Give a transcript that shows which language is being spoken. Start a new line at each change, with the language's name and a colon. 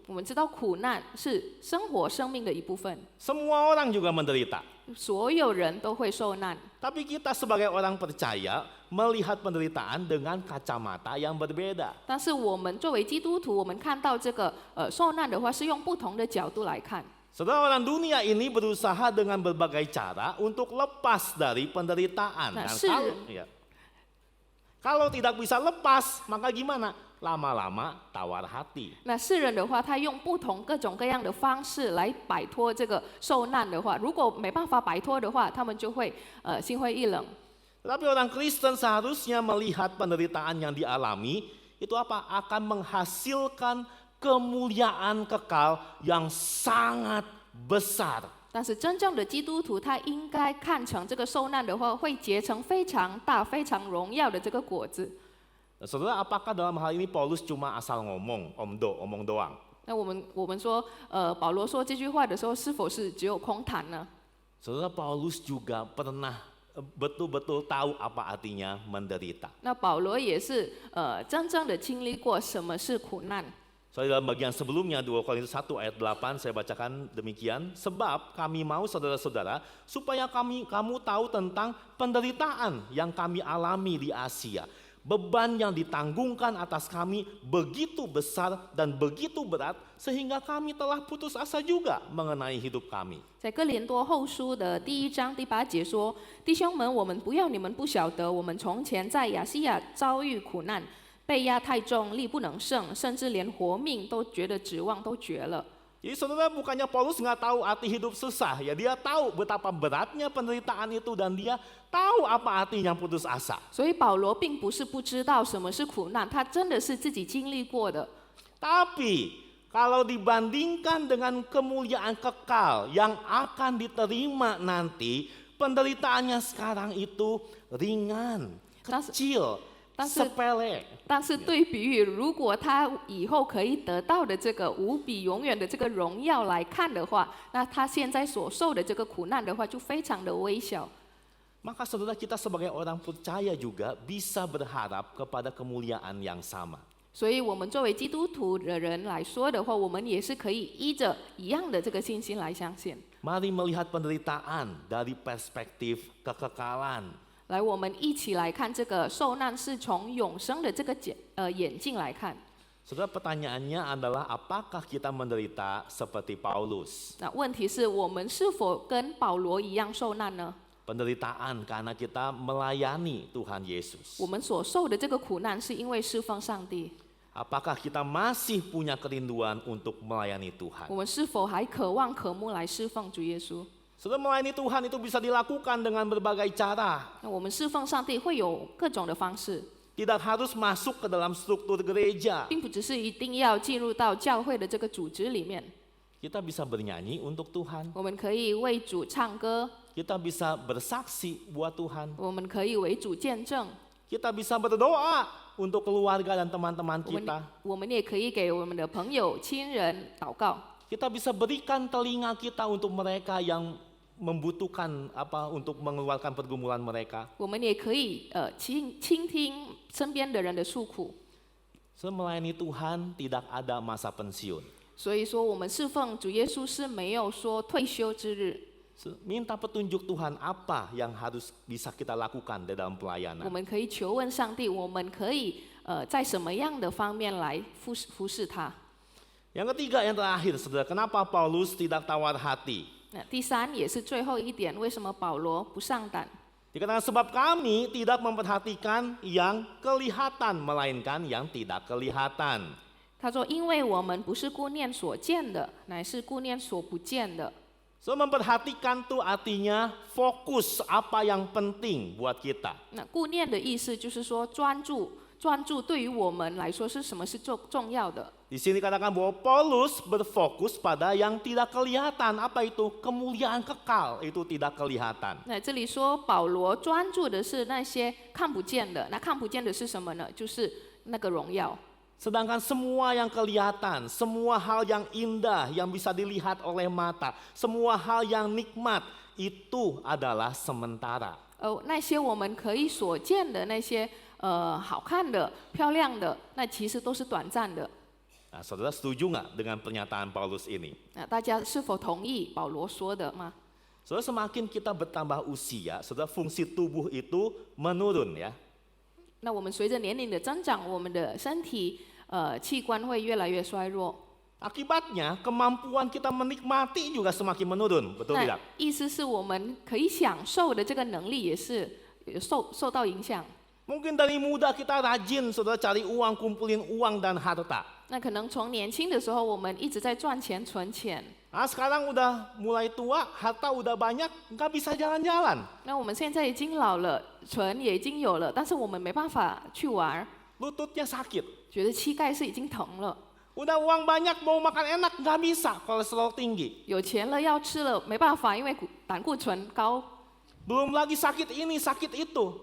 Chinese: 我们知道苦难是生活生命的一部分，
Indonesian: Semua orang juga menderita.
Chinese: 所有人都会受难。
Indonesian: Tapi kita sebagai orang percaya melihat penderitaan dengan kacamata yang berbeda.
Chinese: 但是我们作为基督徒，我们看到这个受难的话，是用不同的角度来看。
Indonesian: Saudara, orang dunia ini berusaha dengan berbagai cara untuk lepas dari penderitaan. Nah, Dan kalau tidak bisa lepas, maka gimana? Lama-lama tawar hati.
Chinese: 那世人的话，他用不同各种各样的方式来摆脱这个受难的话，如果没办法摆脱的话，他们就会心灰意冷。
Indonesian: Tetapi orang Kristen seharusnya melihat penderitaan yang dialami itu apa? Akan menghasilkan kemuliaan kekal yang sangat besar.
Chinese: 但是真正的基督徒，他应该看成这个受难的话，会结成非常大、非常荣耀的这个果子。
Indonesian: Saudara, apakah dalam hal ini Paulus cuma asal ngomong, omong doang?
Chinese: 那我们说，保罗说这句话的时候，是否是只有空谈呢？
Indonesian: Saudara, Paulus juga pernah betul-betul tahu apa artinya menderita.
Chinese: 那保罗也是真正的经历过什么是苦难。
Indonesian: So, dalam bagian sebelumnya 2 Korintus 1 ayat 8 saya bacakan demikian. Sebab kami mau saudara-saudara supaya kamu tahu tentang penderitaan yang kami alami di Asia. Beban yang ditanggungkan atas kami begitu besar dan begitu berat sehingga kami telah putus asa juga mengenai hidup kami.
Chinese: 在哥林多后书的第1章第8节说：“弟兄们，我们不要你们不晓得，我们从前在亚细亚遭遇苦难，被压太重，力不能胜，甚至连活命都觉得指望都绝了。”
Indonesian: Jadi saudara, bukannya Paulus nggak tahu arti hidup susah, ya dia tahu betapa beratnya penderitaan itu dan dia tahu apa artinya putus asa.
Chinese: 所以保罗并不是不知道什么是苦难，他真的是自己经历过的。
Indonesian: Tapi kalau dibandingkan dengan kemuliaan kekal yang akan diterima nanti, penderitaannya sekarang itu ringan, kecil, sepele.
Chinese: 但是对比于如果他以后可以得到的这个无比永远的这个荣耀来看的话，那他现在所受的这个苦难的话，就非常的微小。
Indonesian: Maka saudara, kita sebagai orang percaya juga bisa berharap kepada kemuliaan yang sama.
Chinese: 所以，我们作为基督徒的人来说的话，我们也是可以依着一样的这个信心来相信。
Indonesian: Mari melihat penderitaan dari perspektif kekekalan.
Chinese: 来，我们一起来看这个受难是从永生的这个眼镜来看。
Indonesian: Saudara, pertanyaannya adalah apakah kita menderita seperti Paulus?
Chinese: 那问题是我们是否跟保罗一样受难呢？
Indonesian: Penderitaan karena kita melayani Tuhan Yesus.
Chinese: 我们所受的这个苦难是因为侍奉上帝。
Indonesian: Apakah kita masih punya kerinduan untuk melayani Tuhan?
Chinese: 我们是否还渴望渴慕来侍奉主耶稣？
Indonesian: Saudara, melayani Tuhan itu bisa dilakukan dengan berbagai cara.
Chinese: 那我们侍奉上帝会有各种的方式，
Indonesian: Tidak harus masuk ke dalam struktur gereja.
Chinese: 并不只是一定要进入到教会的这个组织里面。
Indonesian: Kita bisa bernyanyi untuk Tuhan.
Chinese: 我们可以为主唱歌，
Indonesian: Kita bisa bersaksi buat Tuhan.
Chinese: 我们可以为主见证，
Indonesian: Kita bisa berdoa untuk keluarga dan teman-teman
Chinese: 我们
Indonesian: kita.
Chinese: 我们也可以给我们的朋友、亲人祷告。
Indonesian: Kita bisa berikan telinga kita untuk mereka yang membutuhkan untuk mengeluarkan pergumulan mereka.
Chinese: 我们也可以倾听身边的人的诉苦。
Indonesian: Melayani Tuhan tidak ada masa pensiun.
Chinese: 所以说，我们侍奉主耶稣是没有说退休之日。
Indonesian: Minta petunjuk Tuhan apa yang harus bisa kita lakukan di dalam
Chinese: 我
Indonesian: pelayanan.
Chinese: 们可以求问上帝，我们可以在什么样的方面来服侍他。
Indonesian: Yang ketiga, yang terakhir, saudara, kenapa Paulus tidak tawar hati?
Chinese: 那第三也是最后一点，为什么保罗不上胆？
Indonesian: Dikatakan sebab kami tidak memperhatikan yang kelihatan, melainkan yang tidak kelihatan.
Chinese: 他说：“因为我们不是顾念所见的，乃是顾念所不见的。”
Indonesian: So memperhatikan itu artinya fokus apa yang penting buat kita.
Chinese: 那顾念的意思就是说专注对于我们来说是什么是重要的。
Indonesian: Di sini dikatakan bahwa Paulus berfokus pada yang tidak kelihatan. Apa itu? Kemuliaan kekal itu tidak kelihatan.
Chinese: 那这里说保罗专注的是那些看不见的，那看不见的是什么呢？就是那个荣耀。
Indonesian: Sedangkan semua yang kelihatan, semua hal yang indah yang bisa dilihat oleh mata, semua hal yang nikmat itu adalah sementara.
Chinese: 那些我们可以所见的那些好看的、漂亮的，那其实都是短暂的。
Indonesian: Nah, saudara setuju nggak dengan pernyataan Paulus ini?
Chinese: 那大家是否同意保罗说的吗？
Indonesian: Saudara, semakin kita bertambah usia, saudara, fungsi tubuh itu menurun ya.
Chinese: 那我们随着年龄的增长，我们的身体器官会越来越衰弱。
Indonesian: Akibatnya kemampuan kita menikmati juga semakin menurun, betul
Chinese: 那
Indonesian: tidak?
Chinese: 意思是我们可以享受的这个能力也是受到影响。
Indonesian: Mungkin dari muda kita rajin, saudara, cari uang, kumpulin uang dan harta.
Chinese: 那可能从年轻的时候，我们一直在赚钱、存钱。
Indonesian: Nah, sekarang udah mulai tua, harta udah banyak, nggak bisa jalan-jalan.
Chinese: 那我们现在已经老了，存也已经有了，但是我们没办法去玩，
Indonesian: Lututnya sakit.
Chinese: 觉得膝盖是已经疼了。
Indonesian: Udah uang banyak, mau makan enak, nggak bisa, kolesterol tinggi.
Chinese: 有钱了要吃了，没办法，因为胆固醇高，
Indonesian: Belum lagi sakit ini, sakit itu.